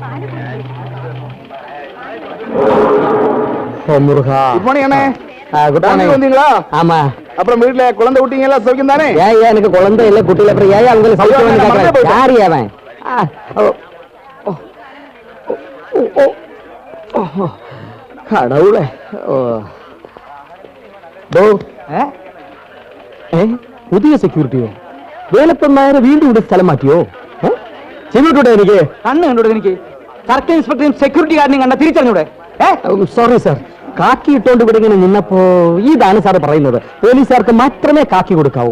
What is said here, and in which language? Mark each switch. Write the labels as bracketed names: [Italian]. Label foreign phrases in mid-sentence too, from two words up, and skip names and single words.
[English] good morning [Tamil] அண்ணே. [English] good morning. [Tamil] வந்தீங்களா? ஆமா. அப்புறம் வீட்டுல குழந்தை குட்டிங்க எல்லாம் சௌக்கியம் தானே? ஏன் எனக்கு குழந்தை இல்ல குட்டில அப்புறம் ஏன் அவங்க சௌக்கியம் யாரு அவன்? கடவுளே. [Malayalam] പുതിയ സെക്യൂരിറ്റിയോ? വേലപ്പന്മാരെ വീണ്ടും ഇവിടെ സ്ഥലം മാറ്റിയോ? ചെവിട്ടൂടെ എനിക്ക്? കണ്ണ് കണ്ടൂടെ എനിക്ക്? സർക്കിൾ ഇൻസ്പെക്ടറും സെക്യൂരിറ്റി ഗാർഡിനെയും കണ്ട തിരിച്ചറിഞ്ഞൂടെ? [English] sorry sir, [Malayalam] കാക്കി ഇട്ടോണ്ട് ഇവിടെ ഇങ്ങനെ നിന്നപ്പോ ഇതാണ് സാർ പറയുന്നത്, പോലീസുകാർക്ക് മാത്രമേ കാക്കി കൊടുക്കാവൂ.